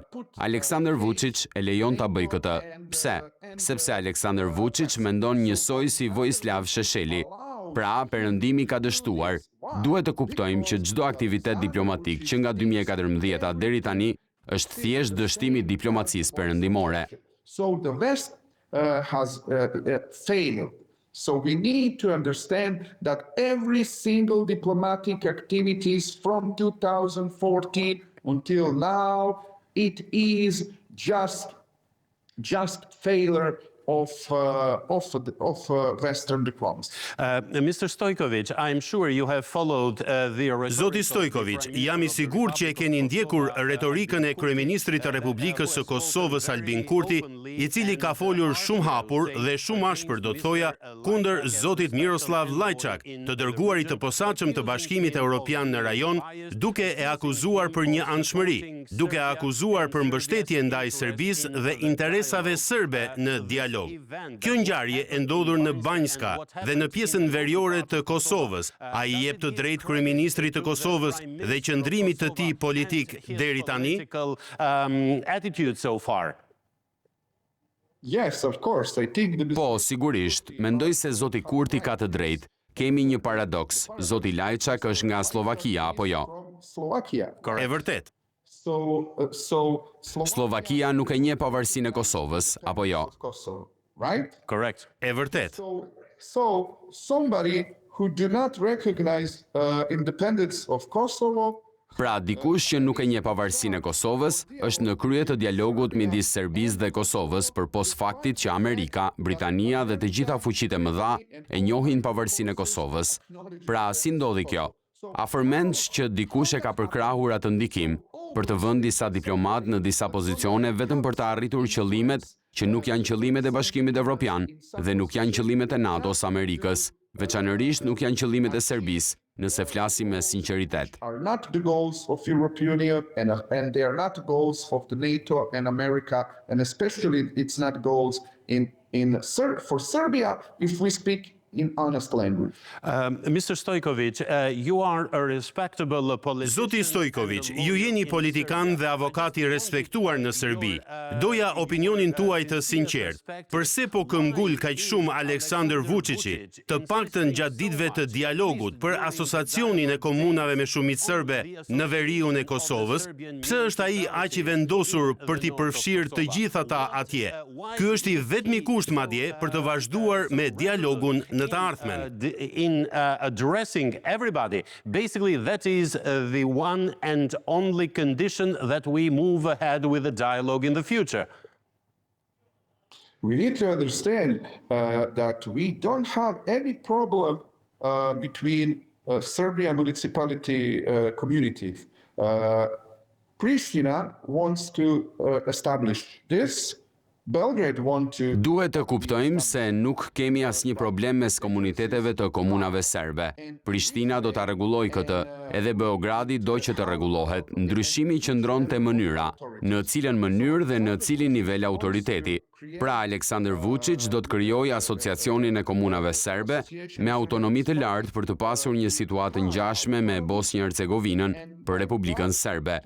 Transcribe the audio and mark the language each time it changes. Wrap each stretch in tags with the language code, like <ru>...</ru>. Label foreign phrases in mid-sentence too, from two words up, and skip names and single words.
<sq>Aleksandar Vučić e lejon ta bëjë këtë. Pse? Sepse Aleksandar Vučić mendon njësoj si Vojislav Šešeli. Pra, Perëndimi ka dështuar. Duhet të kuptojmë që çdo aktivitet diplomatik që nga 2014 deri tani është thjesht dështimi i diplomacisë perëndimore.</sq> <en>So the West has failed. So we need to understand that every single diplomatic activities from 2014 until now, it is just failure of Western diplomacy. Mr. Stojković, I'm sure you have followed the...</en> <sq>Zoti Stojković, jam I sigurt që e keni ndjekur retorikën e kryeministrit të Republikës së Kosovës Albin Kurti, I cili ka folur shumë hapur dhe shumë ashpër do të thoja kundër zotit Miroslav Lajçak, të dërguarit të posaçëm të Bashkimit Evropian në rajon, duke e akuzuar për një anshmëri, duke e akuzuar për mbështetje ndaj Serbisë dhe interesave serbe në dialog. Kjo ngjarje e ndodhur në Banjska dhe në pjesën veriore të Kosovës. Ai I jep të drejtë kryeministrit të Kosovës dhe qëndrimit të tij politik deri tani?</sq> <en>Attitude so far. Yes, of course, I think</en> <sq>Po, sigurisht, mendoj se zoti Kurti ka të drejtë. Kemi një paradoks. Zoti Lajçak është nga Slovakia apo jo? Slovakia. E vërtet. Slovakia nuk e njeh pavarësinë e Kosovës apo jo?</sq> <en>Kosovo, right? Correct.</en> <sq>E vërtet.</sq> <en>So somebody who do not recognize independence of Kosovo.</en> <sq>Pra, dikush që nuk e njeh pavarësinë e Kosovës është në krye të dialogut midis Serbisë dhe Kosovës përpos faktit që Amerika, Britania dhe të gjitha fuqitë e mëdha e njohin pavarësinë e Kosovës. Pra, si ndodhi kjo? A përmendsh që dikush e ka përkrahur atë ndikim për të vënë disa diplomat në disa pozicione vetëm për të arritur qëllimet që nuk janë qëllimet e Bashkimit Evropian dhe nuk janë qëllimet e NATO-s Amerikës, veçanërisht nuk janë qëllimet e Serbisë, nëse flasim me sinqeritet.</sq> <en>Are not the goals of European Union and they are not goals of the NATO and America, and especially it's not goals for Serbia if we speak in honest language. Mr. Stojković, you are a respectable politician.</en> <sq>Zoti Stojković, ju jeni politikan dhe avokat I respektuar në Serbi. Doja opinionin tuaj të sinqert. Përse po këmbgul kaq shumë Aleksandar Vučići, të paktën gjatë ditëve të dialogut për asociacionin e komunave me shumicë serbe në veriun e Kosovës, pse është ai aq I vendosur për t'i përfshirë të gjithë ata atje? Ky është I vetmi kusht madje për të vazhduar me dialogun në të ardhmen.</sq> <en>In addressing everybody, basically that is the one and only condition that we move ahead with the dialogue in the future. We need to understand that we don't have any problem between Serbian municipality communities. Pristina wants to establish this, Belgrade want to</en> <sq>Duhet të kuptojmë se nuk kemi asnjë problem mes komuniteteve të komunave serbe. Prishtina do ta rregullojë këtë, edhe Beogradi do që të rregullohet. Ndryshimi qëndron te mënyra, në cilën mënyrë dhe në cilin nivel autoriteti. Pra Aleksandar Vuçić do të krijojë asociacionin e komunave serbe me autonomi të lartë për të pasur një situatë ngjashme me Bosnjë-Hercegovinën për Republikën Serbe.</sq>